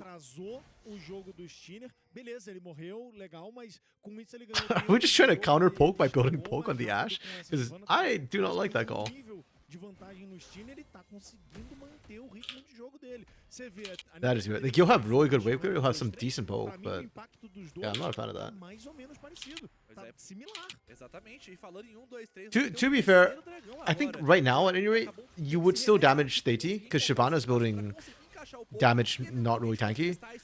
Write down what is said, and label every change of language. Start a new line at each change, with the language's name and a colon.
Portuguese: Atrasou o jogo do Steiner. Beleza, ele morreu, legal, mas com isso ele ganhou.
English: Are we just trying to counter poke by building poke on the Ashe? Because I do not like that call.
Portuguese: De vantagem no Steiner, ele tá conseguindo manter o ritmo de jogo dele. Você vê,
English: that is weird. Like, you'll have really good wave clear, you'll have some decent poke, but yeah, I'm not a fan of that.
Portuguese: Mais ou menos parecido. Tá similar. Exatamente. E falando em 1, 2, 3.
English: To be fair, I think right now, at any rate, you would still damage Theiti, because Shyvana's building damage not really tanky.